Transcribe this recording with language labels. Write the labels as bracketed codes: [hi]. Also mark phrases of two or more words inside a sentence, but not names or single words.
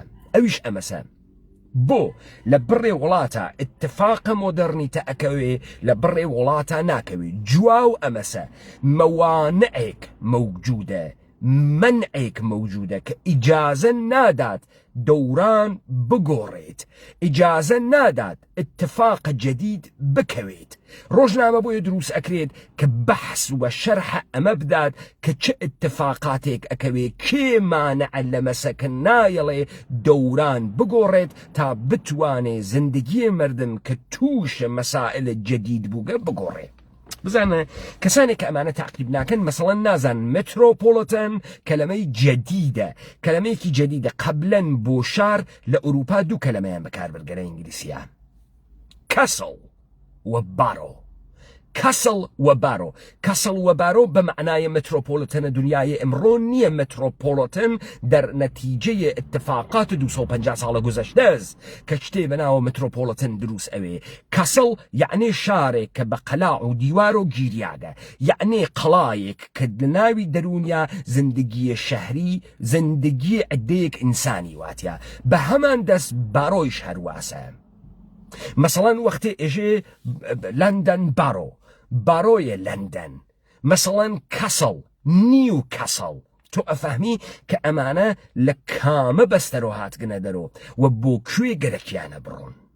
[ckb] ئەویش ئەمەسە بۆ لە بڕێ وڵاتە ئتفاقە مۆدەرنیتە ئەکەوێ، لە بڕێ وڵاتە ناکەوێ. جواو ئەمەسە مەوانەیەک مەوجودە، منعێک مەوجودە کە ئیجازە نادات دەوران بگۆڕێت، ئیجازە نادات [fa] اتفاق جدید [ckb] بکەوێت. ڕۆژنامە بۆیە دروست ئەکرێت کە بەحس وە شەرحە ئەمە بدات کە چه اتفاقاتێک ئەکەوێ، کێ مانع لە مەسەکە نایەڵێ دەوران بگۆڕێت تا بتوانێ [fa] زندگی مردم [ckb] کە تووشە مەسائلە جدید بووگە بگۆڕێت. بزانە کەسانێک کە ئەمانە تاقیب ناکەن مەسەڵەن نازان مترۆپۆلۆتەن کەلەمەی جەدیدە، کەلەمەیەکی جەدیدە. قەبلەن بۆ شار لە ئوروپا دوو کەلەمەیان بەکاربرگەرە ئینگلیسیە، کەسڵ و بارۆ. کەسڵ و بارۆ، کەسڵ و بارۆ بە معنای مترۆپۆلۆتەنە دنیای ئەمڕۆ نییە. مترۆپۆلۆتەن دەرنەتیجەیە اتفاقات 250 ساڵە گوزەشتەز کە شتێ بەناوە مترۆپۆلۆتەن دروست ئەوێ. کەسڵ یعنی شارێک کە بە قەلاع و دیوار و گیریاگە، یعنی قەڵایەک کە لە ناوی دەرونیا زندگی شەهری، زندگی عدەیەک ئینسانی واتە. بە هەمان دەست بارۆیش هەرواسە. مەسەڵەن وەختێ ئێژێ لەندەن باڕۆیە لەندەن، مەسەڵەن کەسڵ نیو کەسڵ. تۆ ئەفەهمی کە ئەمانە لە کامە بەستەرۆ هاتگنە دەرۆ و بۆ کوێ گەرەکیانە بڕۆن.